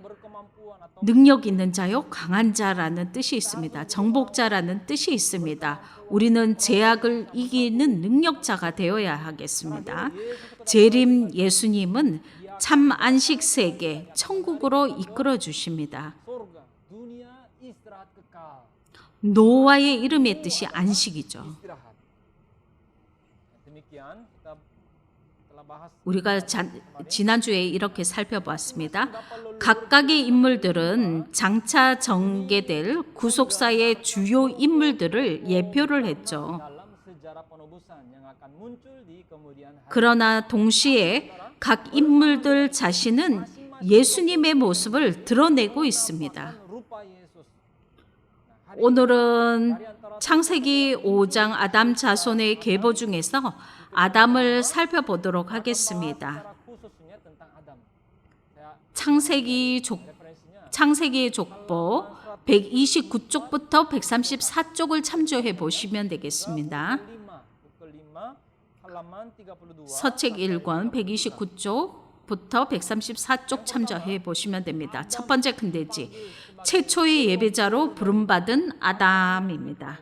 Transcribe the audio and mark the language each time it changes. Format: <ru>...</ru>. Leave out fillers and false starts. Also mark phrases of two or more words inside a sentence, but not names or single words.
<ko>라멕은 능력 있는 자요, 강한 자라는 뜻이 있습니다. 정복자라는 뜻이 있습니다. 우리는 죄악을 이기는 능력자가 되어야 하겠습니다. 재림 예수님은 참 안식 세계, 천국으로 이끌어 주십니다.</ko> <id>surga, dunia, istirahat kekal.</id> <ko>노아의 이름의 뜻이 안식이죠.</ko> <id>Istirahat. Demikian kita telah bahas</id> <ko>우리가 지난주에 이렇게 살펴보았습니다. 각각의 인물들은 장차 전개될 구속사의 주요 인물들을 예표를 했죠.</ko> <id>dalam sejarah penebusan yang akan muncul di kemudian hari.</id> <ko>그러나 동시에 각 인물들 자신은 예수님의 모습을 드러내고 있습니다.</ko> <id>Rupa Yesus.</id> <ko>오늘은 창세기 5장 아담 자손의 계보 중에서 아담을 살펴보도록 하겠습니다.</ko> <id>Secara khususnya tentang Adam. Saya referensinya</id> <ko>창세기의 족보 129쪽부터 134쪽을 참조해 보시면 되겠습니다.</ko> <id>5, halaman 32.</id> <ko>서책 1권 129쪽부터 134쪽 참조해 보시면 됩니다. 첫 번째 큰대지 최초의 예배자로 부름받은 아담입니다.</ko>